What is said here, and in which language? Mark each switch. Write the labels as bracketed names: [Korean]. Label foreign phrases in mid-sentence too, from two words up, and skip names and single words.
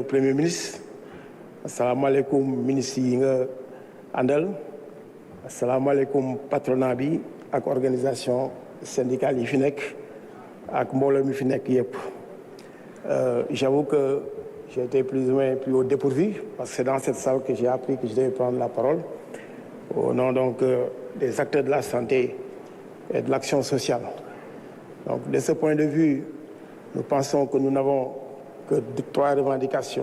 [French] premier ministre [Wolof] assalamu alaikum ministre yi nga àndal assalamu alaikum patronat bi ak [French] organisation syndicale [Wolof] yi fi nekk ak mbooloo mi fi nekk yépp. [French] J'avoue que j'ai été plus ou moins pris au dépourvu parce que c'est dans cette salle que j'ai appris que je devais prendre la parole au nom donc des acteurs de la santé et de l'action sociale. Donc, de ce point de vue, nous pensons que nous n'avons que 3 revendications.